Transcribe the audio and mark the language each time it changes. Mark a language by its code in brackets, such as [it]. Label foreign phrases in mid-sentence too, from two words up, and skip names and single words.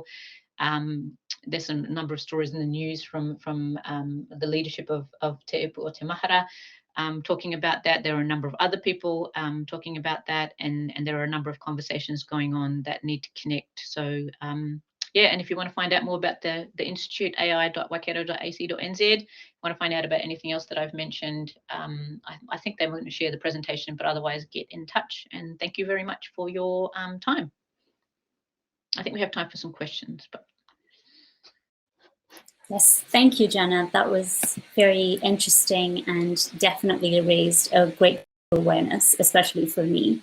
[en] There's a number of stories in the news from the leadership of Te Mahara, talking about that. There are a number of other people talking about that, and there are a number of conversations going on that need to connect. So and if you want to find out more about the Institute, ai.waikato.ac.nz, want to find out about anything else that I've mentioned, I think they're going to share the presentation, but otherwise get in touch. And thank you very much for your time. I think we have time for some questions. But yes, thank you, Jannat. That was very interesting and definitely raised a great awareness, especially for me.